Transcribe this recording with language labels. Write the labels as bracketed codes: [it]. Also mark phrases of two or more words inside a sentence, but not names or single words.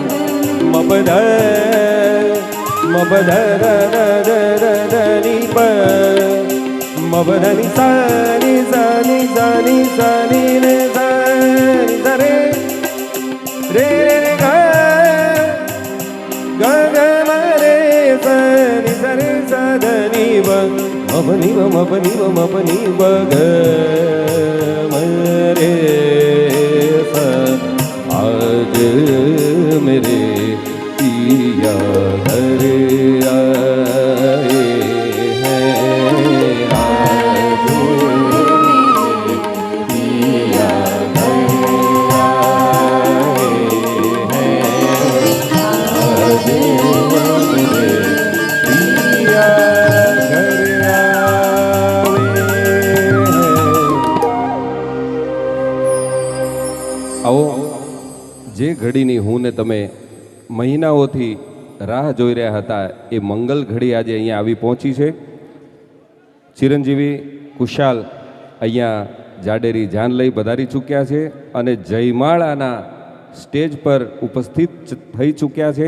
[hi] मबध मबध नी प, मबधनी सानी सानी सानी सानी रे सानी रे रे रे ग ग ग म रे सानी सरे सदनी ब, मबनी ब मबनी ब मबनी ब ग म रे स। आज मेरे पिया घर आए हैं, आज मेरे पिया घर आए हैं, आज मेरे पिया घर आए हैं। आओ, [gu] જે ઘડીની હું ને તમે મહિનાઓથી રાહ જોઈ રહ્યા હતા એ મંગલ ઘડી આજે અહીંયા આવી પહોંચી છે. ચિરંજીવી કુશાલ અહીંયા જાડેરી જાન લઈ પધારી ચૂક્યા છે અને જયમાળાના સ્ટેજ પર ઉપસ્થિત થઈ ચૂક્યા છે.